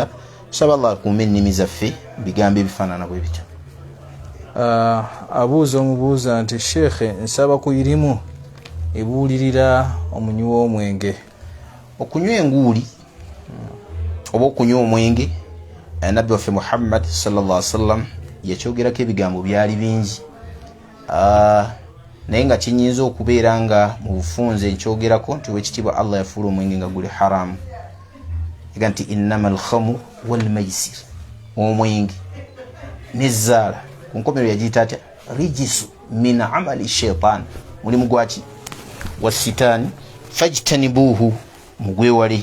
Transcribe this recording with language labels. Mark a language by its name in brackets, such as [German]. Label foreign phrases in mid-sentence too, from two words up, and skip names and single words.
[Ganda] Saba Allah akuume ennimi zaffe bigambo ebifaanana bwe bityo. Abuuza omubuuza nti sheekhe nsaba ku irimu ebuulirira omunywi w'omwenge. Okunywa enguuli oba okunywa omwenge, Nabbi waffe Muhammad [Arabic] صلى الله عليه وسلم [Ganda] yakyogerako ebigambo byali bingi, naye nga kinyinza okubeera nga mu bufunze nkyogerako nti wekitiibwa Allah yafuula omwenge nga guli haramu. Ega nti [Arabic] إنما الخمر والميسر, [Ganda] omwenge n'ezzaala ku nkomerero yagiyita atya [Arabic] رجس من عمل الشيطان, [Ganda] mulimu gwaki wa sitaani fajtanibuhu, mugwewale.